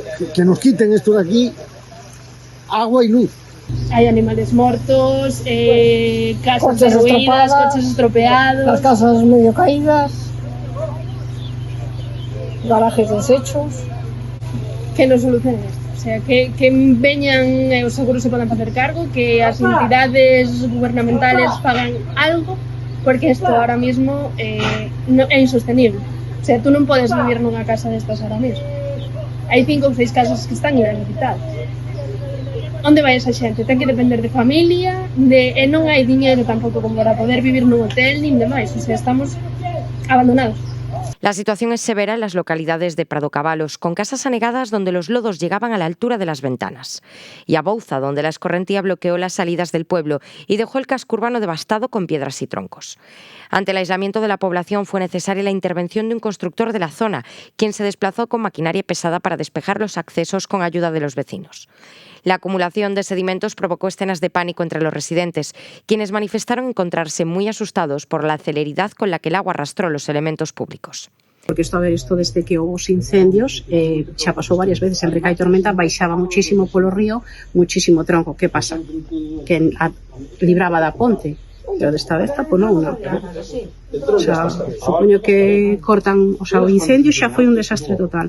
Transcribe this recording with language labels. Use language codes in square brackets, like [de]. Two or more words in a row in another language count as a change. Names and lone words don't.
[es] Que nos quiten esto de aquí, agua y luz. Hay animales muertos, casas derruidas, coches estropeados, las casas medio caídas, garajes deshechos. Que nos solucionen esto, o sea, [gl] que veñan os seguros se poden facer cargo, que as entidades gubernamentales pagan algo, porque isto [es] ahora mismo [gl] é insostenible. [es] O sea, [gl] tú non podes vivir nunha casa destas [es] ahora mismo. [gl] Hai 5 ou 6 casas que están inhabilitadas. Onde vai esa xente? Ten que depender de familia, e non hai diñeiro tampouco como para poder vivir nun hotel nin demais, [es] o sea, [gl] estamos abandonados. [es] La situación es severa en las localidades de Prado Cabalos, con casas anegadas donde los lodos llegaban a la altura de las ventanas, y Abouza, donde la escorrentía bloqueó las salidas del pueblo y dejó el casco urbano devastado con piedras y troncos. Ante el aislamiento de la población fue necesaria la intervención de un constructor de la zona, quien se desplazó con maquinaria pesada para despejar los accesos con ayuda de los vecinos. La acumulación de sedimentos provocó escenas de pánico entre los residentes, quienes manifestaron encontrarse muy asustados por la celeridad con la que el agua arrastró los elementos públicos. [gl] Porque isto desde que houve os incendios xa pasou varias veces, en Rica e Tormenta baixaba muchísimo polo río, muchísimo tronco. Que pasa? Que libraba da ponte, pero desta vez taponou, non? [es] O sea, [gl] supoño que cortan, [es] o sea, [gl] o incendio xa foi un desastre total.